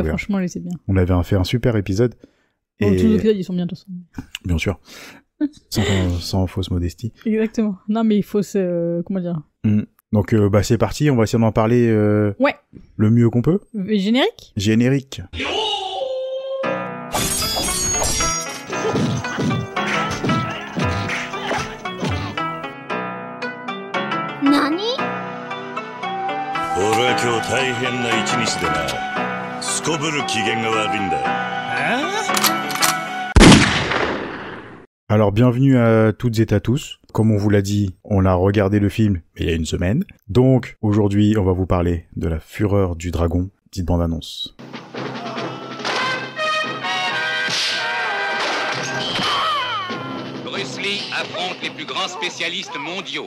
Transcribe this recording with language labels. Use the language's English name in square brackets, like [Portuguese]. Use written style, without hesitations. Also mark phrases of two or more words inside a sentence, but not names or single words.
[French] Ouais, franchement, c'est bien. On avait fait un super épisode. Bon, tous les épisodes, ils sont bien, de toute façon. Bien sûr. Sans fausse modestie. Exactement. Non, mais il faut comment dire. Donc, c'est parti. On va essayer d'en parler. Ouais. Le mieux qu'on peut. Générique. [Japanese] Nani? 俺は今日大変な一日でな。すこぶる機嫌が悪いんだ。 [French] Alors bienvenue à toutes et à tous. Comme on vous l'a dit, on a regardé le film il y a une semaine. Donc aujourd'hui, on va vous parler de la Fureur du Dragon, petite bande-annonce. Bruce Lee affronte les plus grands spécialistes mondiaux.